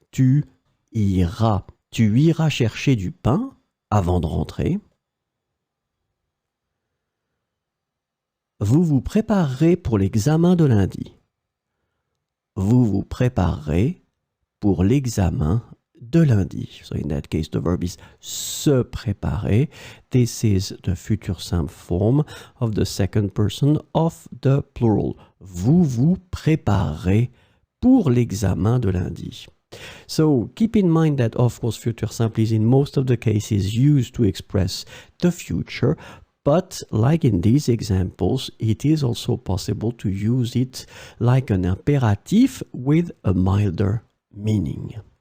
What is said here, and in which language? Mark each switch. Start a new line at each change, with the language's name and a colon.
French: Tu iras. Tu iras chercher du pain avant de rentrer. Vous vous préparerez pour l'examen de lundi. Vous vous préparerez pour l'examen de lundi.
English: So in that case, the verb is se préparer. This is the futur simple form of the second person of the plural.
French: Vous vous préparerez pour l'examen de lundi.
English: So keep in mind that, of course, futur simple is in most of the cases used to express the future. But like in these examples, it is also possible to use it like an impératif with a milder meaning.